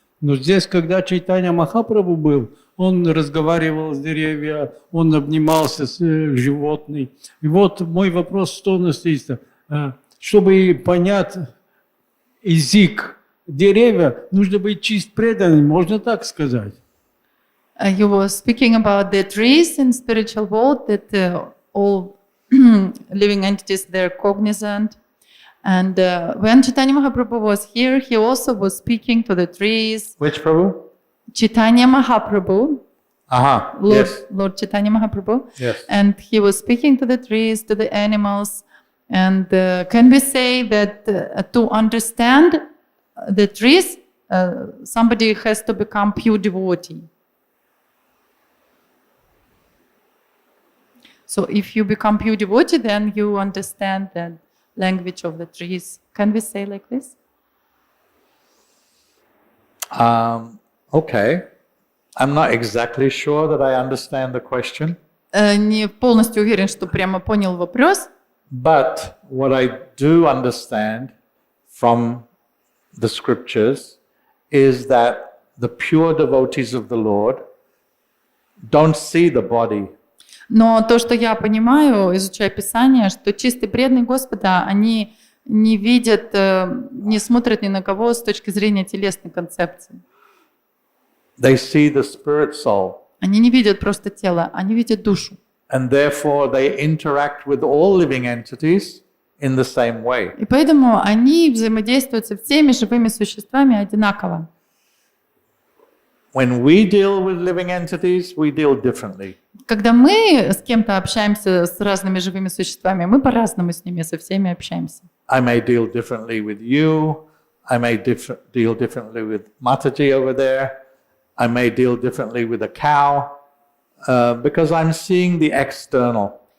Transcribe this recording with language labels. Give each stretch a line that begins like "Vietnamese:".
Russian: Но здесь, когда Чайтанья Махапрабху был, он разговаривал с деревьями, он обнимался с животными. И вот мой вопрос в том настоится, чтобы понять язык деревья, нужно быть чист преданным, можно так сказать.
English: You were speaking about the trees in spiritual world, that all living entities, they're cognizant. And when Chaitanya Mahaprabhu was here, he also was speaking to the trees. Which Prabhu? Chaitanya Mahaprabhu, Aha, Lord, yes. Lord Chaitanya Mahaprabhu. Yes. And he was speaking to the trees, to the animals. And can we say that to understand the trees, somebody has to become pure devotee? So if you become pure devotee, then you understand the language of the trees. Can we say like this? Okay. I'm not exactly sure that I understand the question.
Russian: Не полностью уверен, что прямо понял вопрос.
English: But what I do understand from the scriptures is that the pure devotees of the Lord don't see the body.
Russian: Но то, что я понимаю, изучая Писание, что чистые преданные Господа, они не видят, не смотрят ни на кого с точки зрения телесной концепции.
English: They see the spirit soul.
Russian: Они не видят просто тело, они видят душу.
English: And therefore they interact with all living entities in the same way.
Russian: И поэтому они взаимодействуют со всеми живыми существами одинаково.
English: When we deal with living entities, we deal differently.
Russian: Когда мы с кем-то общаемся, с разными живыми существами, мы по-разному с ними, со всеми общаемся.
English: I may deal differently with you. I may deal differently with Mataji over there. I may deal differently with a cow because I'm seeing the external.